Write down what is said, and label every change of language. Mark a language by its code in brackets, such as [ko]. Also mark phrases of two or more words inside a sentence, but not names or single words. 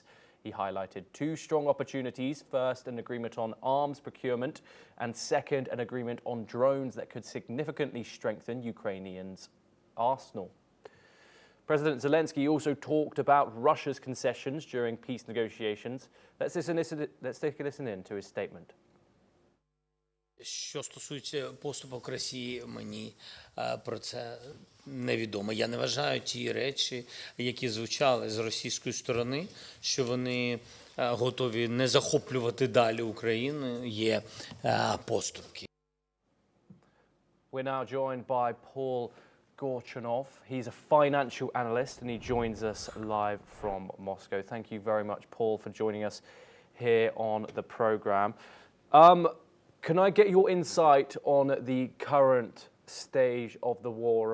[en] He highlighted two strong opportunities. First, an agreement on arms procurement, and second, an agreement on drones that could significantly strengthen Ukrainians' arsenal. President Zelensky also talked about Russia's concessions during peace negotiations. Let's take a listen in to his statement. [uk] Що стосується поступок Росії, мені про це невідомо. Я не вважаю ті речі, які звучали з російської сторони, що вони готові не захоплювати далі Україну, є поступки. [en] We're now joined by Paul Gorchunov. He's a financial analyst and he joins us live from Moscow. Thank you very much, Paul, for joining us here on the program. Can I get your insight on the current stage of the war?